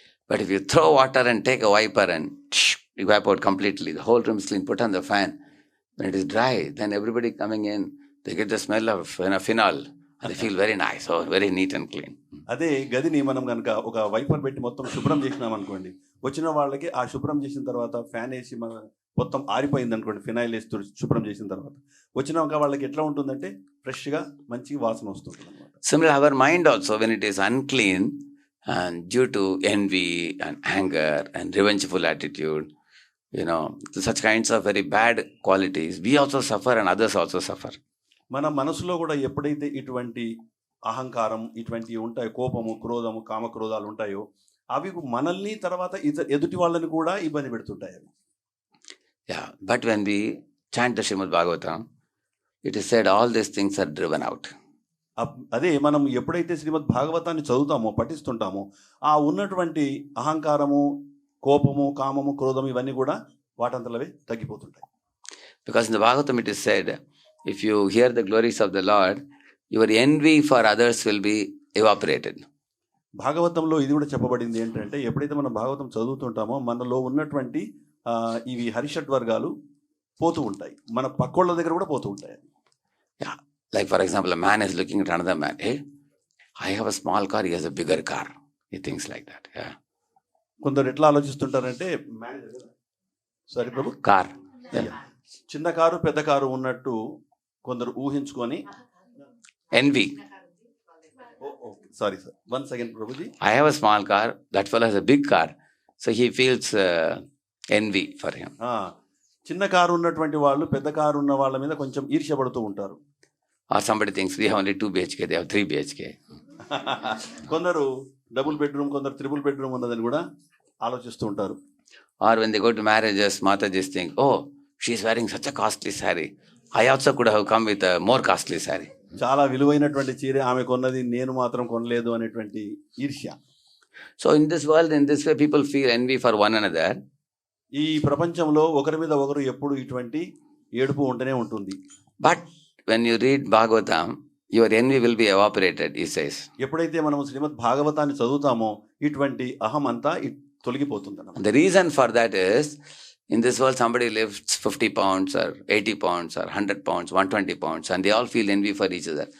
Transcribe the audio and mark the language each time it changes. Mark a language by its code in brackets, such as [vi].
[en] But if you throw water and take a wiper and evaporate completely, the whole room is clean, put on the fan, when it is dry, then everybody coming in, they get the smell of phenol and they feel very nice, very neat and clean. [te] అదే గదిని మనం కనుక ఒక wiper పెట్టి మొత్తం శుభ్రం చేసినాం అనుకోండి, వచ్చిన వాళ్ళకి ఆ శుభ్రం చేసిన తర్వాత ఫ్యాన్ వేసి మొత్తం ఆరిపోయింది అనుకోండి, ఫినాయిల్ వేసి శుభ్రం చేసిన తర్వాత వచ్చినాక వాళ్ళకి ఎట్లా ఉంటుందంటే ఫ్రెష్గా మంచి వాసన వస్తుంది అనమాట. [en] Similarly, our mind also, when it is unclean and due to envy and anger and revengeful attitude, such kinds of very bad qualities, we also suffer and others also suffer. [te] మన మనసులో కూడా ఎప్పుడైతే ఇటువంటి అహంకారం, ఇటువంటివి ఉంటాయి, కోపము, క్రోధము, కామక్రోధాలు ఉంటాయో, అవి మనల్ని తర్వాత ఎదుటి వాళ్ళని కూడా ఇబ్బంది పెడుతుంటాయి అవి. [en] Yeah, but when we chant the Srimad Bhagavatam, it is said all these things are driven out. [te] అదే మనం ఎప్పుడైతే శ్రీమద్ భాగవతాన్ని చదువుతామో, పఠిస్తుంటామో, ఆ ఉన్నటువంటి అహంకారము, కోపము, కామము, క్రోధము ఇవన్నీ కూడా వాటంతలవే తగ్గిపోతుంటాయి. [en] Because in the Bhagavatam it is said, if you hear the glories of the Lord, your envy for others will be evaporated. [te] భాగవతంలో ఇది కూడా చెప్పబడింది ఏంటంటే, ఎప్పుడైతే మనం భాగవతం చదువుతుంటామో మనలో ఉన్నటువంటి ఇవి హరిషడ్ వర్గాలు పోతూ ఉంటాయి, మన పక్కోళ్ళ దగ్గర కూడా పోతూ ఉంటాయి. [en] Yeah, like for example, a man is looking at another man. Hey, I have a small car, he has a bigger car. He thinks like that. Yeah. [te] కొందరు ఎట్లా ఆలోచిస్తుంటారంటే, సారీ ప్రభు, కార్, చిన్న కారు పెద్ద కారు ఉన్నట్టు కొందరు ఊహించుకొని [en] envy. [te] Sorry sir, [en] 1 second [te] Prabhuji. [en] I have a small car, that fellow has a big car, so he feels envy for him. [te] చిన్న car ఉన్నటువంటి వాళ్ళు పెద్ద కారు ఉన్న వాళ్ళ మీద కొంచెం ఈర్ష్యపడుతూ ఉంటారు. [en] Or somebody thinks we have only 2 BHK, they have 3 BHK. [te] కొందరు డబుల్ బెడ్రూమ్, కొందరు ట్రిపుల్ బెడ్రూమ్ ఉన్నదని కూడా ఆలోచిస్తూ ఉంటారు. [en] Or when they go to marriages, Mataji's think, oh, she's wearing such a costly saree, I also could have come with a more costly saree. [te] చాలా విలువైనటువంటి చీర ఆమె కొన్నది, నేను మాత్రం కొనలేదు అనేటువంటి ఈర్ష్య. [en] So in this world, in this way, people feel envy for one another. [te] ఈ ప్రపంచంలో ఒకరి మీద ఒకరు ఎప్పుడు ఇటువంటి ఏడుపు ఉంటూనే ఉంటుంది. [en] But when you read Bhagavatam, your envy will be evaporated, he says. [te] ఎప్పుడైతే మనం శ్రీమద్ భాగవతాన్ని చదువుతామో ఇటువంటి అహం అంతా తొలగిపోతుంది. [en] The reason for that is, in this world somebody lifts 50 pounds or 80 pounds or 100 pounds, 120 pounds, and they all feel envy for each other.